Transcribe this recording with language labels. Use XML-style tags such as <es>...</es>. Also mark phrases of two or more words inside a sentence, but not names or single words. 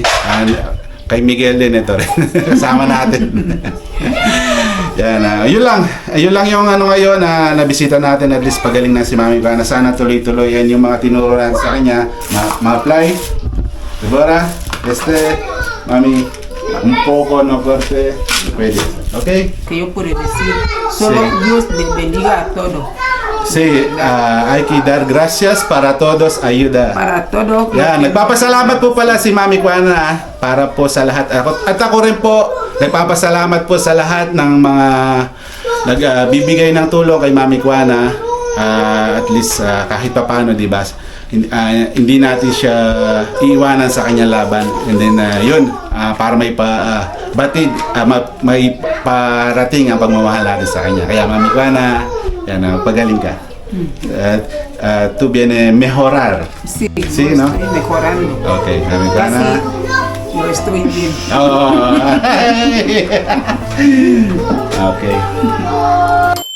<tl>And kay Miguel din ito rin. Kasama natin. Yan, yun lang yung ngayon na nabisita natin, at least pagaling na si Mami Kuana. Sana tuloy-tuloy yan yung mga tinuruan sa kanya ma-apply. Deborah, Mami,</tl> <es>un poco no corte, puede. Okay? Que yo puedo decir, solo Sí. Dios le bendiga a todos. Sí, hay que dar gracias para todos, ayuda. Para todo.</es> <tl>Yan, nagpapasalamat po pala si Mami Kuana para po sa lahat. At ako rin po, nagpapasalamat po sa lahat ng mga nagbibigay ng tulong kay Mami Kuana.</tl> <en>At least</en> <tl>kahit pa paano, di ba? Hindi natin siya iiwanan sa kanyang laban. And then yun, para may batid, may parating ang pagmamahal natin sa kanya. Kaya Mami Kuana, yan, pagaling ka.</tl> <es>Tú vienes mejorar. Sí, Sí, yo ¿no? estoy mejorando. Okay, Mami Casi Kuana. yo estoy bien. Oh. Okay.</es>